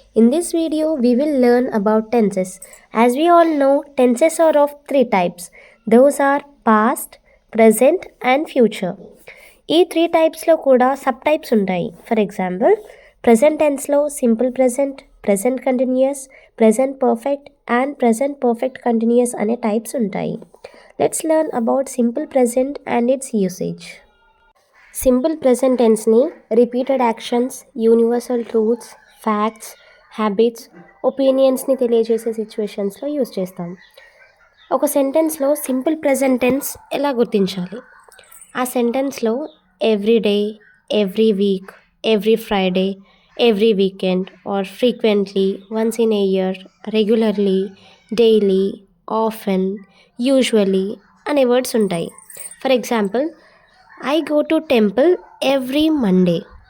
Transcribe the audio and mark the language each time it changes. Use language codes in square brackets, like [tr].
[en] In this video, we will learn about tenses. As we all know, tenses are of three types. Those are past, present and future. [te] ఈ three టైప్స్లో కూడా sub types ఉంటాయి. For example, present టెన్స్లో simple present, present continuous, present perfect and present perfect continuous అనే types ఉంటాయి. [en] Let's learn about simple present and its usage. [te] Simple present టెన్స్ని repeated actions, universal truths, facts, habits, ఒపీనియన్స్ని తెలియజేసే సిచ్యువేషన్స్లో use చేస్తాం. ఒక సెంటెన్స్లో simple present tense ఎలా గుర్తించాలి? ఆ సెంటెన్స్లో every day, every week, every Friday, every weekend are frequently, once in ఏ year, regularly, daily, often, usually అనే words ఉంటాయి. [en] For example, I go to temple every Monday.